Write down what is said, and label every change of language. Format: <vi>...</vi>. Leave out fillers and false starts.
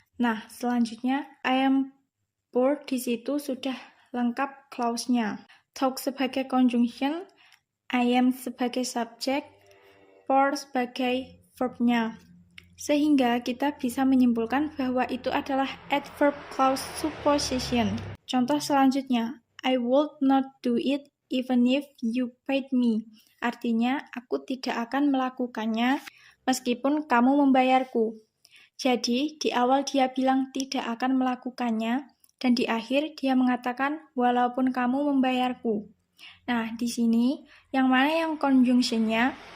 <id>Nah, selanjutnya I am poor di situ sudah lengkap clause-nya. Talk sebagai conjunction, I am sebagai subjek, poor sebagai verb-nya. Sehingga kita bisa menyimpulkan bahwa itu adalah adverb clause supposition. Contoh selanjutnya,</id> <en>I would not do it even if you paid me.</en> <id>Artinya, aku tidak akan melakukannya meskipun kamu membayarku. Jadi, di awal dia bilang tidak akan melakukannya, dan di akhir dia mengatakan walaupun kamu membayarku. Nah, di sini yang mana yang conjunction-nya?</id>